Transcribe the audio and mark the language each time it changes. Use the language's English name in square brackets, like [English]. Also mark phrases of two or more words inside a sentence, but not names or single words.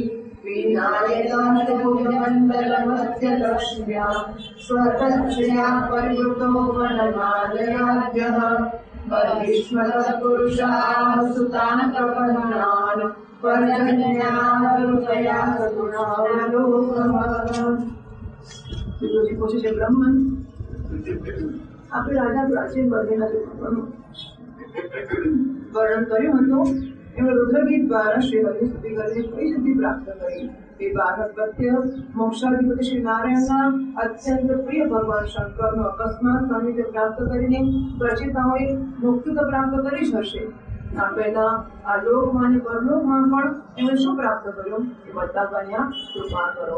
[Sanskrit] वीणायकाशभुजमण्डलमध्यलक्ष्म्या स्वतच्छया परिवृतो वनमालयाद्यः बहिष्मतः पुरुषाः सुतान् प्रपन्नान् पर्जन्यानुतया सगुणावलोकः। [Gujarati] તુલસી પૂછે છે બ્રહ્મન આપણે રાજા પ્રાચીન વર્ગના વર્ણન કર્યું હતું એમણે રુદ્રગીત દ્વારા શ્રી હરિ સ્તુતિ કરીને કઈ સિદ્ધિ પ્રાપ્ત કરી એ બાળક પ્રત્યે મોક્ષાધિપતિ શ્રી નારાયણના અત્યંત પ્રિય ભગવાન શંકરનો અકસ્માત સાનિધ્ય પ્રાપ્ત કરીને પ્રચેતાઓએ મુક્તિ તો પ્રાપ્ત કરી જ હશે આ પહેલા આ લોકમાં અને પરલોકમાં પણ એમણે શું પ્રાપ્ત કર્યું એ બતાવવાની આ કૃપા કરો।